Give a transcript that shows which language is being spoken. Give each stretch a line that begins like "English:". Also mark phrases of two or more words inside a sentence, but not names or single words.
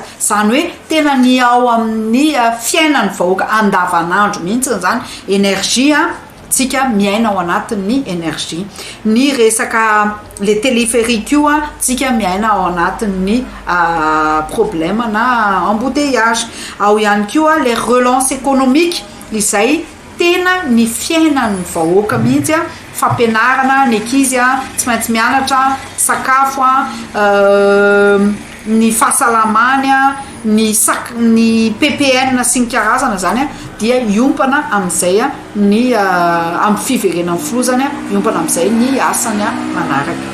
Malagasy: Zany hoe tena ny ao amin'ny fiainan'ny vahoaka andavanandro mihitsy zany énergie tsika miaina ao anatin'ny énergie. Ny resaka
French: le téléphérique
Malagasy: io tsika miaina ao anatin'ny problème na embouteillage. Ao ihany koa
French: les relances économiques
Malagasy: izay tena ny fiainan'ny vahoaka mihitsy fampianarana ny ankizy tsy maintsy mianatra, sakafo ny fahasalamany ny PPN sy ny karazana zany dia iompana amin'izay ny amin'ny fiverenan'ny filozany iompana amin'izay ny asany manaraka.